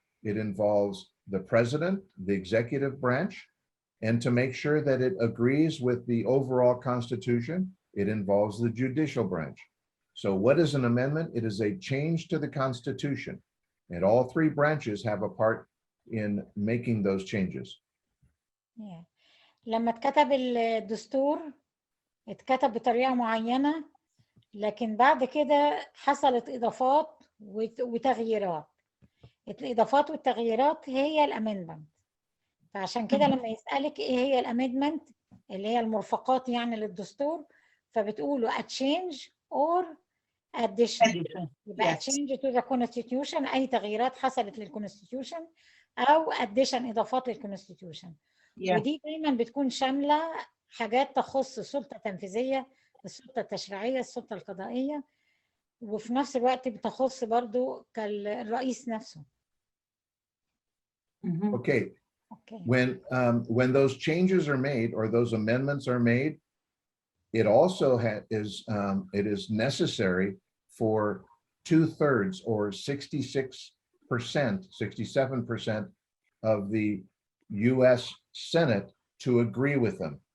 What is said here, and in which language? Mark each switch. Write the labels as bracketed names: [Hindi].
[English] It involves the president, the executive branch. And to make sure that it agrees with the overall Constitution, it involves the judicial branch. So what is an amendment? It is a change to the Constitution. And all 3 branches have a part in making those changes. Yeah. [Arabic] لما اتكتب الدستور اتكتب بطريقة معينة، لكن بعد كده حصلت إضافات وتغييرات. الإضافات والتغييرات هي الأمندمنت. فعشان كده لما يسألك إيه هي الأمندمنت اللي هي المرفقات يعني للدستور، فبتقولوا [English] a change or addition. [Arabic] يبقى [English] change to the constitution [Arabic] أي تغييرات حصلت للconstitution، أو addition إضافات للconstitution. ودي دايما بتكون شاملة حاجات تخص السلطة التنفيذية، السلطة التشريعية، السلطة القضائية، وفي نفس الوقت بتخص برضو كالرئيس نفسه. [English] Okay. When those changes are made or those amendments are made, it also it is necessary for 2/3 or 66%, 67% of the US Senate to agree with them.